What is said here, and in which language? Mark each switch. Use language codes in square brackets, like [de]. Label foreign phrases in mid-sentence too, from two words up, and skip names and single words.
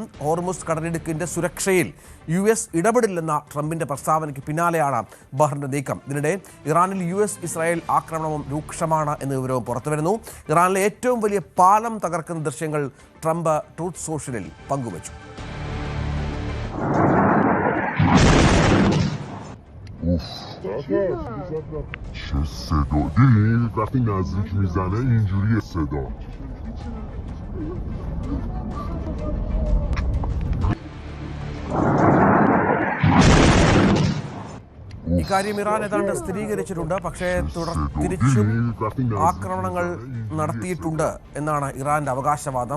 [ml] ഹോർമുസ് കടലിടുക്കിൻ്റെ സുരക്ഷയിൽ US ഇടപെടില്ലെന്ന ട്രംപിൻ്റെ പ്രസ്താവനയ്ക്ക് പിന്നാലെയാണ് ബഹ്റിൻ്റെ നീക്കം. ഇതിനിടെ ഇറാനിൽ US ഇസ്രായേൽ ആക്രമണവും രൂക്ഷമാണ് എന്ന വിവരവും പുറത്തുവരുന്നു. ഇറാനിലെ ഏറ്റവും വലിയ പാലം തകർക്കുന്ന ദൃശ്യങ്ങൾ ട്രംപ് ട്രൂത്ത് സോഷ്യലിൽ പങ്കുവച്ചു. [fa] چه صدا دیدین وقتی نزدیک میزنه اینجوریه صدا. [ml] ഇക്കാര്യം ഇറാൻ ഏതാണ്ട് സ്ഥിരീകരിച്ചിട്ടുണ്ട്. പക്ഷേ തിരിച്ചും ആക്രമണങ്ങൾ നടത്തിയിട്ടുണ്ട് എന്നാണ് ഇറാന്റെ അവകാശവാദം.